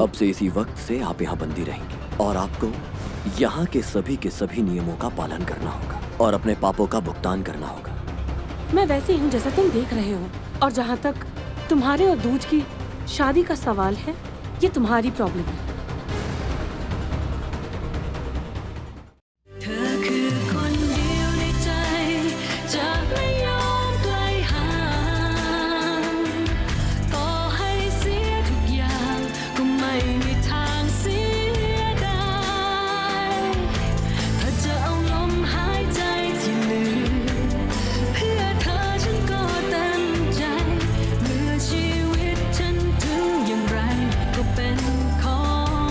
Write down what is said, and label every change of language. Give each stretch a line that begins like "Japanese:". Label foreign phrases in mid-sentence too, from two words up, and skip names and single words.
Hindi: अब से इसी वक्त से आप यहाँ बंदी रहेंगे और आपको यहाँ के सभी नियमों का पालन करना होगा और अपने पापों का भुगतान करना होगा। मैं वैसे ही हूँ जैसा तुम देख रहे हो, और जहाँ तक तुम्हारे और दूज की शादी का सवाल है, ये तुम्हारी प्रॉब्लम है।
Thai: เธอคือคนเดียวในใจจะไม่ยอ มไกลห่างต่อให้เสียทุกอย่างก็ไม่มีทางเสียดายถ้าจะเอาลมหายใจที่เหลือเพื่อเธอฉันก็เต็มใจเมื่อชีวิตฉันถึงอย่างไรก็เป็นของ